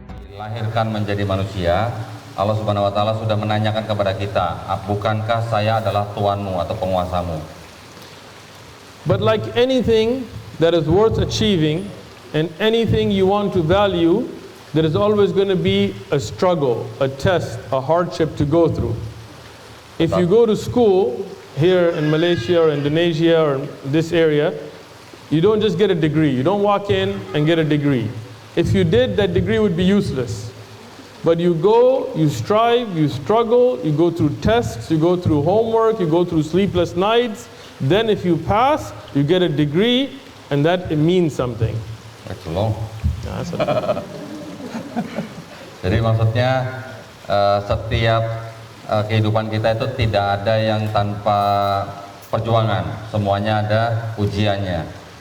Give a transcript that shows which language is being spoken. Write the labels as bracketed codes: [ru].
[id] dilahirkan menjadi manusia, Allah Subhanahu wa taala sudah menanyakan kepada kita, bukankah saya adalah tuanmu atau penguasamu? [en] But like anything that is worth achieving and anything you want to value, there is always going to be a struggle, a test, a hardship to go through. If you go to school here in Malaysia or Indonesia or this area, you don't just get a degree. You don't walk in and get a degree. If you did, that degree would be useless. But you go, you strive, you struggle, you go through tests, you go through homework, you go through sleepless nights. Then if you pass, you get a degree, and that it means something. That's long. Yeah, that's okay. [id] Jadi maksudnya setiap kehidupan kita itu tidak ada yang tanpa perjuangan, semuanya ada ujiannya.